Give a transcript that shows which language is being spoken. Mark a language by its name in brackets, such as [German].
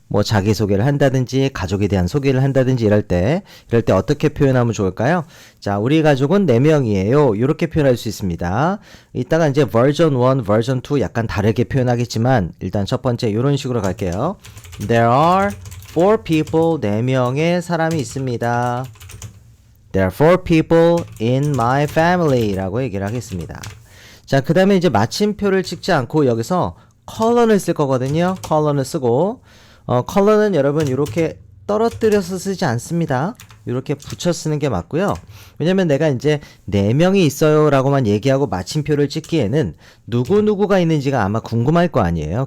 [Korean] 뭐 자기소개를 한다든지 가족에 대한 소개를 한다든지 이럴 때 어떻게 표현하면 좋을까요? 자, 우리 가족은 4명이에요. 이렇게 표현할 수 있습니다. 이따가 이제 version 1, version 2 약간 다르게 표현하겠지만 일단 첫 번째 이런 식으로 갈게요. [English] There are 4 people, [Korean] 4명의 사람이 있습니다. [English] There are 4 people in my family [Korean] 라고 얘기를 하겠습니다. 자, 그 다음에 이제 마침표를 찍지 않고 여기서 컬러를 쓸 거거든요. 컬러를 쓰고 컬러는 여러분 이렇게 떨어뜨려서 쓰지 않습니다. 이렇게 붙여 쓰는 게 맞고요. 왜냐면 내가 이제 4명이 있어요 라고만 얘기하고 마침표를 찍기에는 누구누구가 있는지가 아마 궁금할 거 아니에요.